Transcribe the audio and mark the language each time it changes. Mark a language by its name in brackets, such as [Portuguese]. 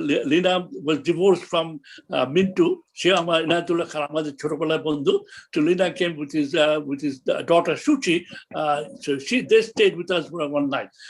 [English] Lina was divorced from Mintu. [Bangla] সে আমার ইনায়তুল্লাহ খান আমাদের ছোটবেলার বন্ধু। [English] So Lina came with his daughter Shuchi. So they stayed with us for one night.